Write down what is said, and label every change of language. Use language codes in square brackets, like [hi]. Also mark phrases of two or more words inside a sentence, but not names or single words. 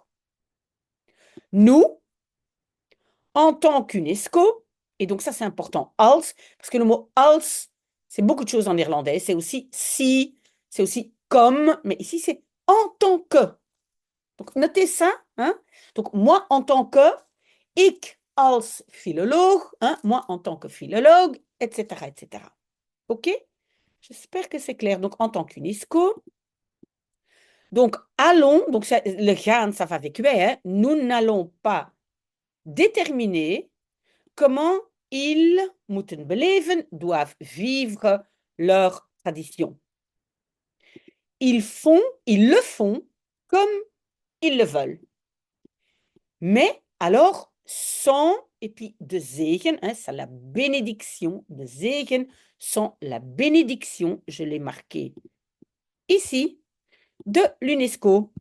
[fr] Nous, en tant qu'UNESCO, et donc ça c'est important, als, parce que le mot als, c'est beaucoup de choses en néerlandais, c'est aussi si, c'est aussi comme, mais ici c'est en tant que. Donc notez ça, hein? Donc moi en tant que, [nl] ik als philoloog, [fr] hein? Moi en tant que philologue, etc., etc. OK? J'espère que c'est clair. Donc en tant qu'UNESCO, donc allons, donc ça, le gaan, ça va avec hein? Nous n'allons pas déterminer comment ils [nl] moeten beleven, [fr] doivent vivre leur tradition. Ils le font comme ils le veulent. Mais alors, sans, et puis [nl] de zegen, [fr] hein, c'est la bénédiction, [nl] de zegen, [fr] sans la bénédiction, je l'ai marqué ici, de l'UNESCO.